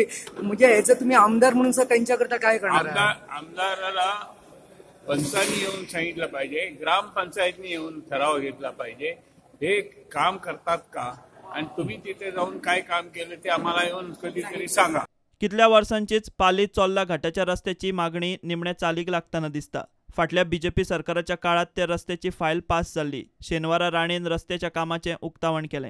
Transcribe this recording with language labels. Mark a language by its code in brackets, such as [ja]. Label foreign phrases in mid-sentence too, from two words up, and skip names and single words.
[mr] म्हणजे याचं तुम्ही आमदार म्हणून सर त्यांच्याकरता काय करणार? आमदाराला पंचांनी येऊन सांगितलं पाहिजे, ग्रामपंचायतनी येऊन ठराव घेतला पाहिजे, हे काम करतात का आणि तुम्ही तिथे जाऊन काय काम केलं ते आम्हाला येऊन कधीतरी सांगा। [kok] कितल्या वर्सांचीच पाली चोल्ला घाटाच्या रस्त्याची मागणी निमण्या चालीक लागताना दिसता। फाटल्या BJP सरकाराच्या काळात त्या रस्त्याची फायल पास जाल्ली। शेनवारा राणेन रस्त्याच्या कामाचें उक्तावण केलें।